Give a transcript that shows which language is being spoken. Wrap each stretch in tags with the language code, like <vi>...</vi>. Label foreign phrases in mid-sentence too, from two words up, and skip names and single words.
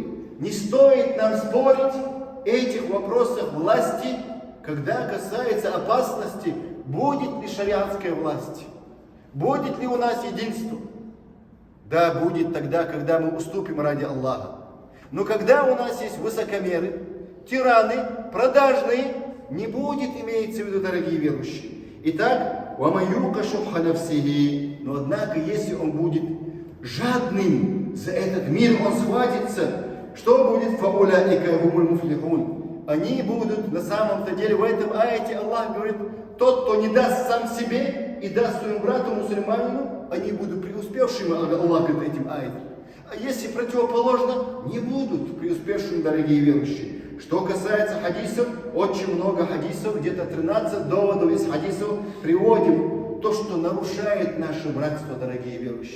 <ru>Не стоит нам спорить в этих вопросах власти, когда касается опасности, будет ли шариатская власть, будет ли у нас единство. Да, будет тогда, когда мы уступим ради Аллаха. Но когда у нас есть высокомеры, тираны, продажные, не будет, имеется в виду, дорогие верующие. Итак,</ru> <ar>وَمَيُّقَ شُحَّ نَفْسِهِ.</ar> <ru>Но однако, если он будет жадным за этот мир, он схватится, что будет?</ru> <ar>فَأُولَٰئِكَ هُمُ الْمُفْلِحُونَ.</ar> <ru>Они будут, на самом-то деле, в этом аяте Аллах говорит, тот, кто не даст сам себе и даст своему брату мусульманину, они будут преуспевшими, Аллах говорит этим аятом. А если противоположно, не будут преуспевшими, дорогие верующие. Что касается хадисов, очень много хадисов, где-то 13 доводов из хадисов приводим, то, что нарушает наше братство, дорогие верующие.</ru>